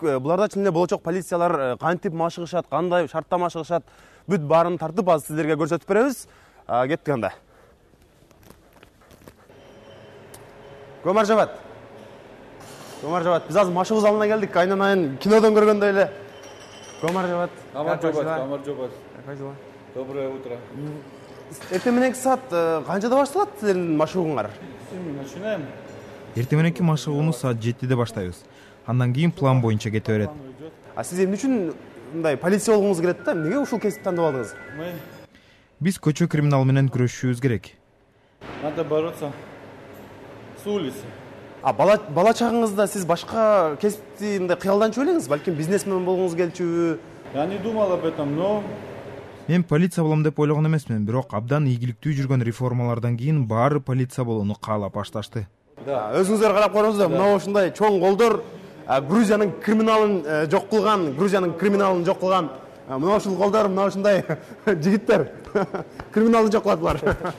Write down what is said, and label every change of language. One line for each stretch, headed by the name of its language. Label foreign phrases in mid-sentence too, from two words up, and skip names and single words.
Kyrgyz: Буларда чынында болочок полициялар кантип машыгышат, кандай шартта машыгышат, бүт баарын тартып азыр сиздерге көрсөтүп беребиз. Кеттик анда.
Georgian: გამარჯობათ.
Kyrgyz: Биз азыр машыгуу залына келдик. Айнан кинодон көргөндөй эле.
Georgian: გამარჯობათ. გამარჯობათ.
Russian: Доброе утро.
Kyrgyz: Эртең мененки саат канчада башталат силердин машыгууңар?
Russian: Начинаем.
Kyrgyz: Эртең мененки машыгууну саат 7-де баштайбыз. Андан кийин план боюнча кете берет. Сиз эмне үчүн мындай полиция болгуңуз келет да? Эмнеге ушул кесипти тандап алдыңыз? Биз көчө криминал менен күрөшүшүбүз керек.
Russian: Надо бороться с улицы.
Kyrgyz: Бала чагыңызда сиз башка кесипти мындай кыялданчу элеңиз? Балким бизнесмен болгуңуз келчүбү?
Russian: Я не думал об этом, но
Kyrgyz: Мен полиция болом деп ойлогон эмесмин, бирок абдан ийгиликтүү жүргөн реформалардан кийин баары полиция болууну каалап башташты. Өзүңүздөр карап көрүңүздөр, мына ушундай чоң колдор Грузиянын криминалын жок кылган, мына ушул колдор, мына ушундай жигиттер криминалды жок кылат булар.